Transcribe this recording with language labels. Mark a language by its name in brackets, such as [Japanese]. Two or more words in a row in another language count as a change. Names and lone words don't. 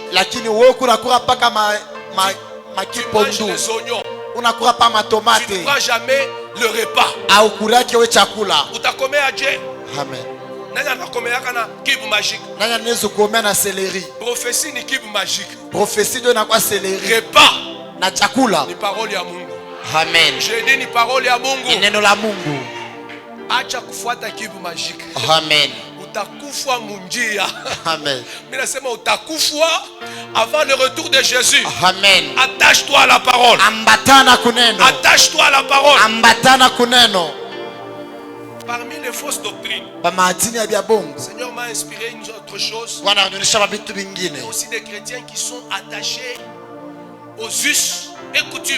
[French] Tu manges les oignons. Tu ne prends jamais le repas. [Swahili] Utakomea je. Amen. Nani anakomea kana [French] cube magique. [Swahili] Prophétie ni [French] cube magique. [Swahili] Repas na chakula ni parole ya Mungu. Amen. [French] Je dis [Swahili] ni parole ya Mungu. Ni neno la Mungu. Acha kufuata [French] cube magique. [Swahili] Amen. Utakufwa munjia. Amen. Mimi nasema utakufwa [French] avant le retour de Jésus. [Swahili] Amen. [French] Attache-toi à la parole. [Swahili] Ambatana kuneno. [French] Attache-toi à la parole. [Swahili] Ambatana kuneno. [French] Parmi les fausses doctrines, le Seigneur m'a inspiré une autre chose. Il y a aussi des chrétiens qui sont attachés aux us et coutumes.